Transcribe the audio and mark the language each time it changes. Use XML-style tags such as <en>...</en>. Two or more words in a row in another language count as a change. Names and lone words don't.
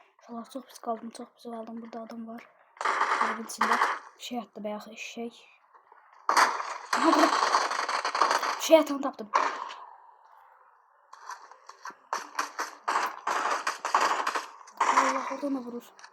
<az>Uşaqlar çox pis qaldım, çox pis qaldım. Burada adam var. Evin içində şey attı bayaq eşek. Aha burada şey atan tapdım. Allah oradan da vurur.</az>